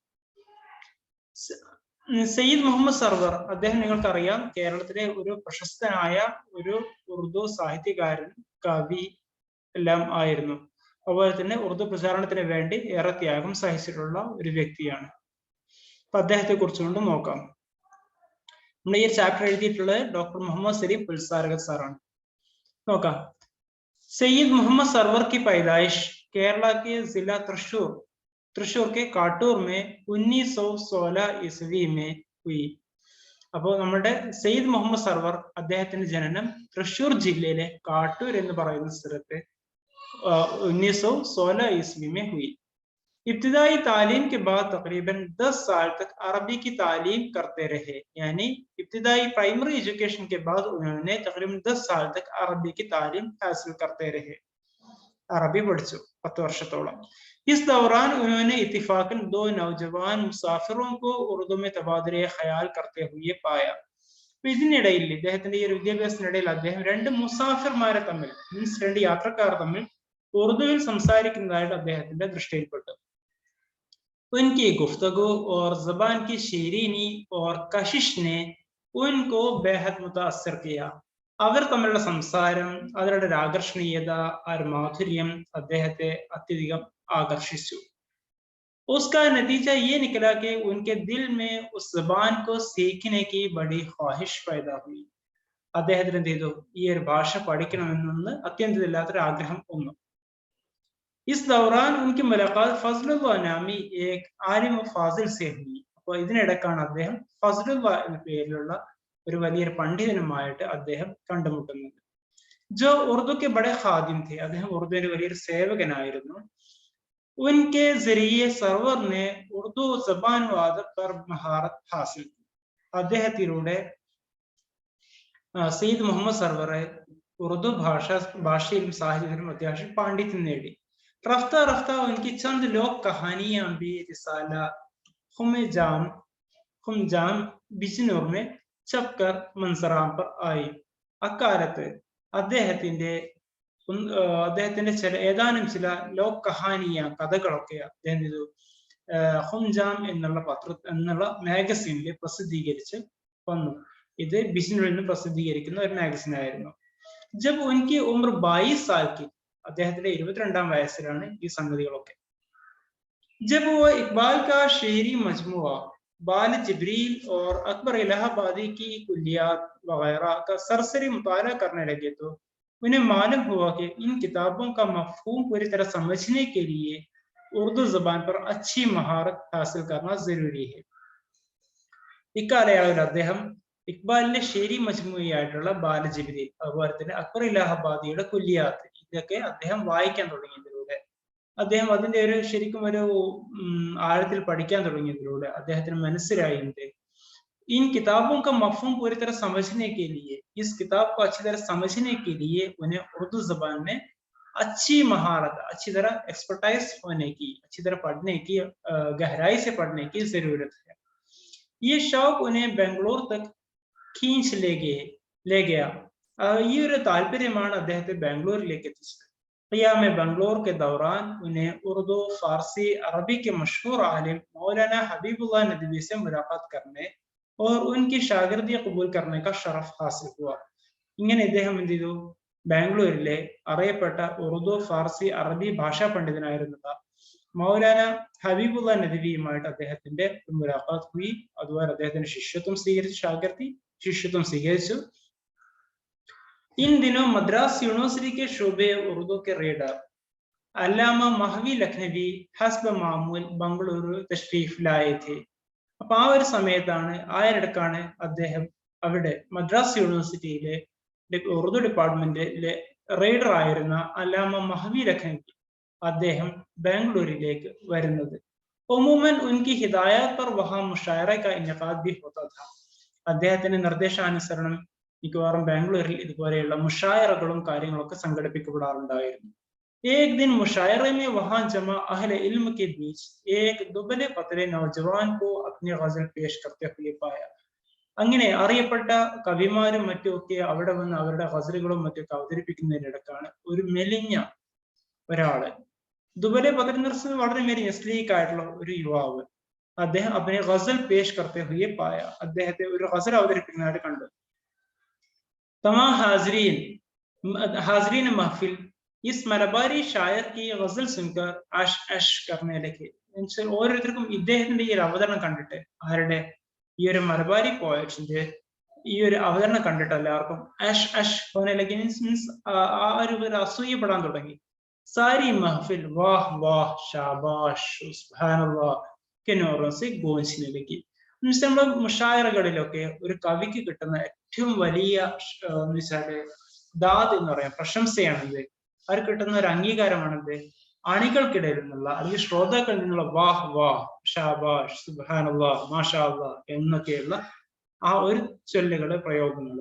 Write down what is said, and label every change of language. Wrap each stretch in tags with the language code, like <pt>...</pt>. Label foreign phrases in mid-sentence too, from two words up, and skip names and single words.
<ml>സയ്യിദ് മുഹമ്മദ് സർവർ അദ്ദേഹം നിങ്ങൾക്കറിയാം, കേരളത്തിലെ ഒരു പ്രശസ്തനായ ഒരു ഉറുദു സാഹിത്യകാരൻ, കവി എല്ലാം ആയിരുന്നു. അതുപോലെ തന്നെ ഉറുദു പ്രചാരണത്തിന് വേണ്ടി ഏറെ ത്യാഗം സഹിച്ചിട്ടുള്ള ഒരു വ്യക്തിയാണ്. അപ്പൊ അദ്ദേഹത്തെ കുറിച്ചുകൊണ്ട് നോക്കാം. നമ്മുടെ ഈ ചാപ്റ്റർ എഴുതിയിട്ടുള്ളത് ഡോക്ടർ മുഹമ്മദ് സലീം പുൽസാരകർ സാറാണ്. നോക്കാം.</ml> <ur>سید محمد سرور کی پیدائش کیرلا کے ضلع تریشور کے کاٹور میں 1916 عیسوی میں ہوئی.</ur> <ml>അപ്പോൾ നമ്മുടെ സയ്യിദ് മുഹമ്മദ് സർവർ അദ്ദേഹത്തിന്റെ ജനനം തൃശ്ശൂർ ജില്ലയിലെ കാട്ടൂർ എന്ന് പറയുന്ന സ്ഥലത്ത് 1916</ml> <ur>عیسوی میں ہوئی. ابتدائی تعلیم کے بعد تقریباً 10 سال تک عربی کی تعلیم کرتے رہے. یعنی ابتدائی</ur> <en>primary education</en> <ur>کے بعد انہوں نے تقریباً 10 سال تک عربی کی تعلیم حاصل کرتے رہے.</ur> <ml>अरबी പഠിച്ചു 10 വർഷത്തോളം.</ml> <ur>اس دوران انہوں نے اتفاقاً 2 نوجوان مسافروں کو اردو میں تبادلۂ خیال کرتے ہوئے پایا.</ur> <ml>ഇതിനിടയിൽ ഇദ്ദേഹത്തിന്റെ ഈ വിദ്യാഭ്യാസത്തിനിടയിൽ അദ്ദേഹം 2 മുസാഫിർമാരെ തമ്മിൽ, മീൻസ് 2 യാത്രക്കാർ തമ്മിൽ ഉറുദുവിൽ സംസാരിക്കുന്നതായിട്ട് അദ്ദേഹത്തിന്റെ ദൃഷ്ടിയിൽപ്പെട്ടു.</ml> <ur>ان کی گفتگو اور زبان کی شیرینی اور کشش نے ان کو بے حد متاثر کیا.</ur> <ml>അവർ തമ്മിലുള്ള സംസാരം, അവരുടെ ആകർഷണീയത, ആ മാധുര്യം അദ്ദേഹത്തെ അത്യധികം ആകർഷിച്ചു.</ml> <ur>اس کا نتیجہ یہ نکلا کہ ان کے دل میں اس زبان کو سیکھنے کی بڑی خواہش پیدا ہوئی.</ur> <ml>അദ്ദേഹത്തിന് എന്ത് ചെയ്തു? ഈ ഒരു ഭാഷ പഠിക്കണമെന്ന് അത്യന്തമില്ലാത്തൊരു ആഗ്രഹം വന്നു.</ml> <ur>اس دوران ان کی ملاقات فضل اللہ نامی ایک عالم فاضل سے ہوئی.</ur> <ml>അപ്പോൾ ഇതിനിടക്കാണ് അദ്ദേഹം ഫസ്ലുല്ലാ എന്ന പേരിലുള്ള ഒരു വലിയൊരു പണ്ഡിതനുമായിട്ട് അദ്ദേഹം കണ്ടുമുട്ടുന്നത്.</ml> <ur>جو اردو کے بڑے خادم تھے.</ur> <ml>അദ്ദേഹം ഉറുദുവിന്റെ വലിയൊരു സേവകനായിരുന്നു.</ml> <ur>ان کے ذریعے سرور نے اردو زبان و ادب پر مہارت حاصل کی.</ur> <ml>അദ്ദേഹത്തിലൂടെ സയ്യിദ് മുഹമ്മദ് സർവറെ ഉറുദു ഭാഷയിലും സാഹിത്യത്തിലും അത്യാവശ്യം പാണ്ഡിത്യം നേടി.</ml> <ur>رفتہ رفتہ ان کی چند لوک کہانیاں بھی رسالہ خمجام بجنور میں چھپ کر منظر عام پر آئیں.</ur> <ml>അക്കാലത്ത് അദ്ദേഹത്തിന്റെ ഏതാനും ചില</ml> <ur>لوک کہانیاں</ur> <ml>കഥകളൊക്കെ അദ്ദേഹം ഹുംജാം എന്നുള്ള മാഗസീനിൽ പ്രസിദ്ധീകരിച്ച് വന്നു. ഇത് ബിജ്നൂരിൽ നിന്ന് പ്രസിദ്ധീകരിക്കുന്ന ഒരു മാഗസീൻ ആയിരുന്നു.</ml> <ur>جب ان کی عمر 22 سال کی,</ur> <ml>അദ്ദേഹത്തിന്റെ 22-ാം വയസ്സിലാണ് ഈ സംഗതികളൊക്കെ.</ml> <ur>جب وہ اقبال کا شعری مجموعہ بال جبریل اور اکبر الہ آبادی کی کلیات وغیرہ کا سرسری مطالعہ کرنے لگے تو انہیں معلوم ہوا کہ ان کتابوں کا مفہوم پوری طرح سمجھنے کے لیے اردو زبان پر اچھی مہارت حاصل کرنا ضروری ہے.</ur> <ml>ഇക്കാലയളവിൽ അദ്ദേഹം ഇക്ബാലിന്റെ ഷേരി മജ്മുഅയായിട്ടുള്ള ബാല ജിബ്രീൽ, അതുപോലെ തന്നെ അക്ബർ ഇലാഹാബാദിയുടെ കുല്ലിയാത്ത്, ഇതൊക്കെ അദ്ദേഹം വായിക്കാൻ തുടങ്ങിയതിലൂടെ, അദ്ദേഹം അതിന്റെ ഒരു ശരിക്കും ഒരു ആഴത്തിൽ പഠിക്കാൻ തുടങ്ങിയതിലൂടെ അദ്ദേഹത്തിന് മനസ്സിലായി</ml> <ur>ان کتابوں کا مفہوم پوری طرح سمجھنے کے لیے، اس کتاب کو اچھی طرح سمجھنے کے لیے انہیں اردو زبان میں اچھی مہارت، اچھی طرح ایکسپرٹائز ہونے کی، اچھی طرح پڑھنے کی، گہرائی سے پڑھنے کی ضرورت ہے. یہ شوق انہیں بنگلور تک کھینچ لے گیا.</ur> <ml>ഈ ഒരു താല്പര്യമാണ് അദ്ദേഹത്തെ ബാംഗ്ലൂരിലേക്ക് എത്തിച്ചത്.</ml> <ur>قیام بنگلور کے دوران انہیں اردو، فارسی، عربی کے مشہور عالم مولانا حبیب اللہ ندوی سے ملاقات کرنے اور ان کی شاگردی قبول کرنے کا شرف حاصل ہوا.</ur> <ml>ഇങ്ങനെ ഇദ്ദേഹം എന്ത് ചെയ്തു? ബാംഗ്ലൂരിലെ അറിയപ്പെട്ട ഉറുദു, ഫാർസി, അറബി ഭാഷാ പണ്ഡിതനായിരുന്ന മൗലാന ഹബീബുള്ള നദവിയുമായിട്ട് അദ്ദേഹത്തിന്റെ</ml> <ur>ملاقات ہوئی.</ur> <ml>അതുപോലെ അദ്ദേഹത്തിന്റെ ശിഷ്യത്വം സ്വീകരിച്ചു.</ml> <ur>ان دنوں مدراس یونیورسٹی کے شعبۂ اردو کے ریڈر علامہ محوی لکھنوی حسب معمول بنگلورو تشریف لائے تھے.</ur> <ml>അപ്പൊ ആ ഒരു സമയത്താണ്, ആയിരക്കാണ് അദ്ദേഹം അവിടെ മദ്രാസ് യൂണിവേഴ്സിറ്റിയിലെ ഉറുദു ഡിപ്പാർട്ട്മെന്റിലെ റൈഡർ ആയിരുന്ന അല്ലാമ മഹവി ലഖനവി അദ്ദേഹം ബാംഗ്ലൂരിലേക്ക് വരുന്നത്.</ml> <ur>عموماً ان کی ہدایت پر وہاں مشاعرہ کا انعقاد بھی ہوتا تھا.</ur> <ml>അദ്ദേഹത്തിന്റെ നിർദ്ദേശാനുസരണം മിക്കവാറും ബാംഗ്ലൂരിൽ ഇതുപോലെയുള്ള മുഷായറകളും കാര്യങ്ങളൊക്കെ സംഘടിപ്പിക്കപ്പെടാറുണ്ടായിരുന്നു.</ml> <ur>ایک دن مشاعرے میں وہاں جمع اہل علم کے بیچ ایک دبلے پتلے نوجوان کو اپنی غزل پیش کرتے ہوئے پایا.</ur> <ml>അങ്ങനെ അറിയപ്പെട്ട കവിമാരും മറ്റുമൊക്കെ അവിടെ വന്ന് അവരുടെ ഗസലുകളും മറ്റൊക്കെ അവതരിപ്പിക്കുന്നതിനിടക്കാണ് ഒരു മെലിഞ്ഞ ഒരാള്, ദുബലെ പകൽ നിർസ് വളരെ മെലിഞ്ഞ സ്ലീക്ക് ആയിട്ടുള്ള ഒരു യുവാവ്, അദ്ദേഹം</ml> <ur>اپنے غزل پیش کرتے ہوئے پایا,</ur> <ml>അദ്ദേഹത്തെ ഒരു ഗസൽ അവതരിപ്പിക്കുന്നതായിട്ട് കണ്ടു.</ml> <ur>تمام حاضرین محفل اس ملباری شاعر کی غزل سن کر عش عش کرنے لگے.</ur> <ml>ഓരോരുത്തർക്കും ഇദ്ദേഹത്തിന്റെ ഈ ഒരു അവതരണം കണ്ടിട്ട്, ആരുടെ ഈ ഒരു മലബാരി പോയറ്റിന്റെ ഈ ഒരു അവതരണം കണ്ടിട്ട് എല്ലാവർക്കും</ml> <ur>عش عش ہونے لگی,</ur> <ml>മീൻസ് ആ ഒരു അസൂയപ്പെടാൻ തുടങ്ങി.</ml> <ur>ساری محفل واہ واہ شاباش سبحان اللہ کے نعروں سے گونجنے لگی.</ur> <ml>മീൻസ് നമ്മുടെ മുഷായറകളിലൊക്കെ ഒരു കവിക്ക് കിട്ടുന്ന ഏറ്റവും വലിയ ദാദ് എന്ന് പറയാം, പ്രശംസയാണിത്. അവർക്ക് കിട്ടുന്ന ഒരു അംഗീകാരമാണിത്. അണികൾക്കിടയിൽ നിന്നുള്ള അല്ലെങ്കിൽ ശ്രോതാക്കളിൽ നിന്നുള്ള</ml> <ur>واہ واہ شاباش سبحان اللہ ماشاء اللہ</ur> <ml>എന്നൊക്കെയുള്ള ആ ഒരു ചൊല്ലുകള്, പ്രയോഗങ്ങള്.</ml>